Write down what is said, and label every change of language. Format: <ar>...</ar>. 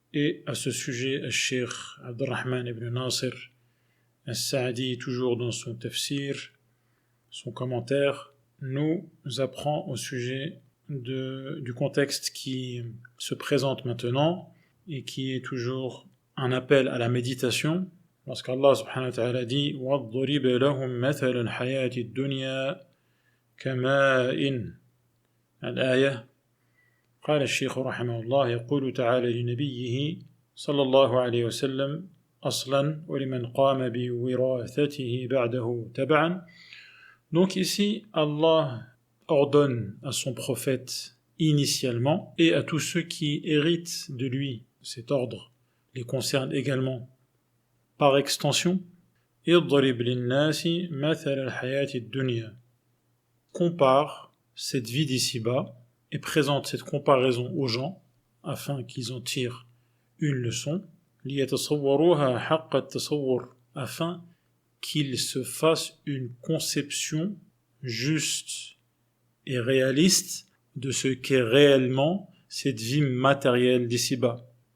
<fr>Et à ce sujet, Cheikh Abdurrahman ibn Nasir As-Sa'di, toujours dans son tafsir, son commentaire, nous apprend au sujet du contexte qui se présente maintenant et qui est toujours un appel à la méditation. Lorsqu'Allah subhanahu wa ta'ala dit</fr> <ar>وَاضْرِبْ لَهُمْ مَثَلَ الْحَيَاةِ الدُّنْيَا كَمَاءٍ الآية قال الشيخ رحمه الله يقول تعالى لنبيه صلى الله عليه وسلم أصلا ولمن قام بوراثته بعده تبعا.</ar> <fr>Donc ici Allah ordonne à son prophète initialement et à tous ceux qui héritent de lui. Cet ordre les concerne également par extension.</fr> <ar>اضرب للناس مثل الحياة الدنيا.</ar> <fr>Compare cette vie d'ici-bas et présente cette comparaison aux gens afin qu'ils en tirent une leçon.</fr> <ar>ليتصوروها حق التصور,</ar> <fr>afin qu'ils se fassent une conception juste et réaliste de ce qu'est réellement cette vie matérielle d'ici-bas.</fr>